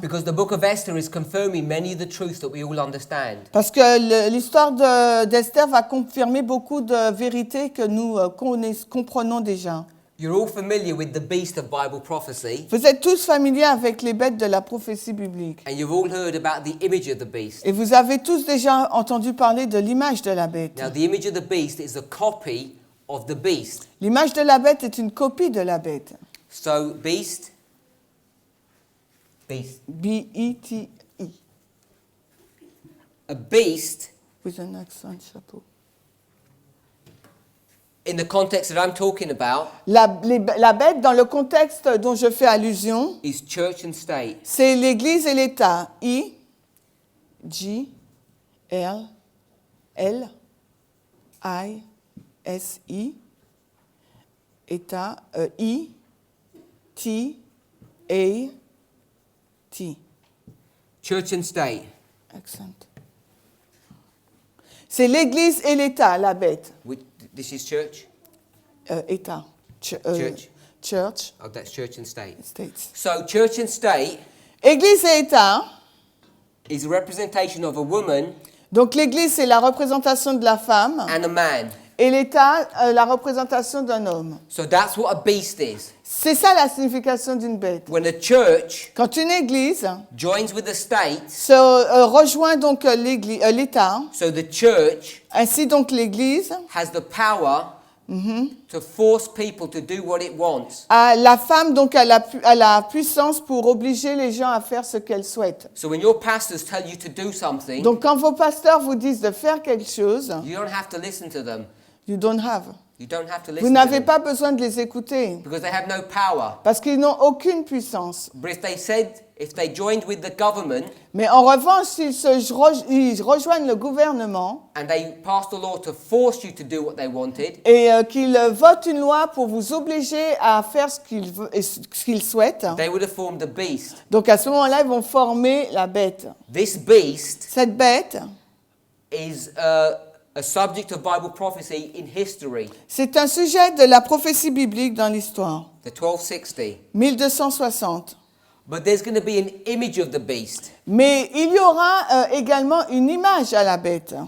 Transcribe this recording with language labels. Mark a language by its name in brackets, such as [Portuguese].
[English] Because the book of Esther is confirming many of the truths that we all understand. [French] Parce que l'histoire d'Esther va confirmer beaucoup de vérités que nous comprenons déjà. [English] You're all familiar with the beast of Bible prophecy, [French] Vous êtes tous familiers avec les bêtes de la prophétie biblique. [English] and you've all heard about the image of the beast. [French] Et vous avez tous déjà entendu parler de l'image de la bête. [English] Now, the image of the beast is a copy of the beast. [French] L'image de la bête est une copie de la bête. [English] So, beast. [French] B-E-T-I. [English] A beast, With an accent, chapeau. in the context that I'm talking about, [French] La bête, dans le contexte dont je fais allusion, [English] is church and state. [French] c'est l'Église et l'État. I, G, L, L, I, S, I, État, I, T, A, T. [English] Church and state. Accent. [French] C'est l'Église et l'État, la bête. [English] This is church. [French] État. [English] Church. Church, Oh, that's church and state. States. So church and state [French] Église et État. [English] is a representation of a woman [French] Donc l'Église, c'est la représentation de la femme. [English] and a man. [French] Et l'État, la représentation d'un homme. [English] So that's what a beast is. [French] C'est ça la signification d'une bête. [English] When a church [French] Quand une Église [English] joins with the state, [French] se rejoint donc l'État, [English] so the church [French] ainsi donc l'Église, [English] has the power to force people to do what it wants. [French] la femme donc a la puissance pour obliger les gens à faire ce qu'elle souhaite. [English] So when your pastors tell you to do something, [French] Donc quand vos pasteurs vous disent de faire quelque chose, [English] you don't have to listen to them. you don't have. You don't have to [French] Vous [English] listen to [French] n'avez [English] them [French] pas besoin de les écouter [English] because they have no power. [French] parce qu'ils n'ont aucune puissance. [English] But if they joined with the government [French] Mais en revanche, ils rejoignent le gouvernement [English] and they passed a law to force you to do what they wanted, [French] et qu'ils votent une loi pour vous obliger à faire ce qu'ils souhaitent, [English] they would have formed a beast. [French] donc à ce moment-là, ils vont former la bête. [English] This beast [French] Cette bête, [English] is a subject of Bible prophecy in history, [French] c'est un sujet de la prophétie biblique dans l'histoire. [English] the 1260. [French] 1260. [English] But there's going to be an image of the beast. [French] Mais il y aura également une image à la bête.